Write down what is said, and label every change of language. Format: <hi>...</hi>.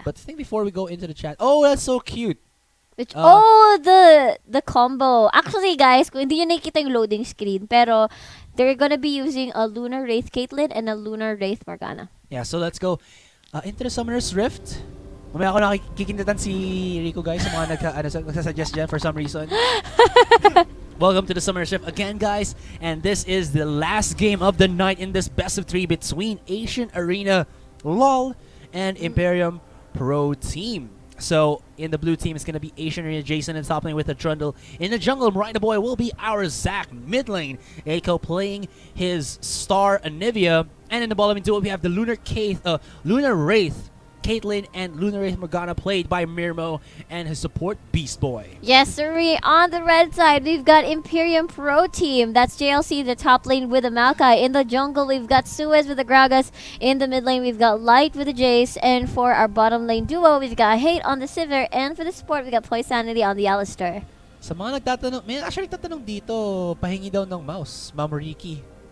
<en>But I think before we go into the chat, oh, that's so cute. Which, the combo. Actually, guys,</en> <tl>kung hindi nyo nakikita yung loading screen, pero</tl> <en>they're gonna be using a Lunar Wraith Caitlyn and a Lunar Wraith Morgana. Yeah, so let's go into the Summoner's Rift.</en> <tl>Mamaya ako nakikindatan si Riku, guys, sa mga nagsasuggest dyan</tl> <en>for some reason. Welcome to the Summoner's Rift again, guys. And this is the last game of the night in this best of 3 between Asian Arena LOL and Imperium Pro Team. So, in the blue team, it's going to be Asian Arena Jason and top lane with a Trundle. In the jungle, Marina Boy will be our Zac. Mid lane, Eiko playing his star Anivia. And in the bottom duo, we have the Lunar Wraith Caitlyn and Lunar Wraith Morgana played by Mirmo and his support Beast Boy. Yes, sir. On the red side, we've got Imperium Pro Team. That's JLC, the top lane with the Maokai. In the jungle, we've got Suez with the Gragas. In the mid lane, we've got Light with the Jace. And for our bottom lane duo, we've got Hate on the Sivir. And for the support, we've got Poisanity on the Alistar.</en> <tl>Sa mga nagtatanong, may actually nagtatanong dito, pahingi daw ng mouse, Ma'am Rikki.</tl>